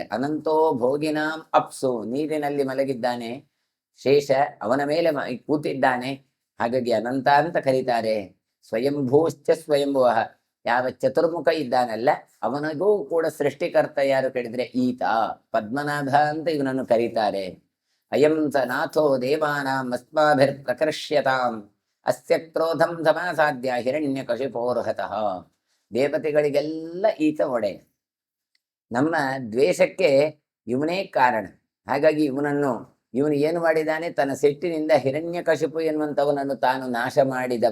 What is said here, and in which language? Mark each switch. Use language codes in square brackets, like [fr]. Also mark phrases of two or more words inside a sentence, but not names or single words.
[sa] ಅನಂತೋ ಭೋಗಿನಾಂ ಅಪ್ಸು, [kn] ನೀರಿನಲ್ಲಿ ಮಲಗಿದ್ದಾನೆ, ಶೇಷ ಅವನ ಮೇಲೆ ಕೂತಿದ್ದಾನೆ. ಹಾಗಾಗಿ ಅನಂತ ಅಂತ ಕರೀತಾರೆ. [sa] ಸ್ವಯಂಭೂಶ್ಚ ಸ್ವಯಂಭುವ, [kn] ಯಾವ ಚತುರ್ಮುಖ ಇದ್ದಾನಲ್ಲ ಅವನಿಗೂ ಕೂಡ ಸೃಷ್ಟಿಕರ್ತ ಯಾರು ಕೇಳಿದ್ರೆ ಈತ ಪದ್ಮನಾಭ ಅಂತ ಇವನನ್ನು ಕರೀತಾರೆ. [sa] ಅಯಂ ಸ ನಾಥೋ ದೇವಾನಾಂ ಅಸ್ಮಾಭಿರ್ ಪ್ರಕರ್ಷ್ಯತಾಂ ಅಸ್ಯ ಕ್ರೋಧಂ ಸಮಾಸಾದ್ಯ ಹಿರಣ್ಯಕಶಿಪೋರ್ಹತಃ. [kn] ದೇವತೆಗಳಿಗೆಲ್ಲ ಈತ ಒಡೆಯ, ನಮ್ಮ ದ್ವೇಷಕ್ಕೆ ಇವನೇ ಕಾರಣ. ಹಾಗಾಗಿ ಇವನು ಏನು ಮಾಡಿದ್ದಾನೆ, ತನ್ನ ಸಿಟ್ಟಿನಿಂದ ಹಿರಣ್ಯಕಶಿಪು ಎನ್ನುವಂಥವನನ್ನು ತಾನು ನಾಶ ಮಾಡಿದವ.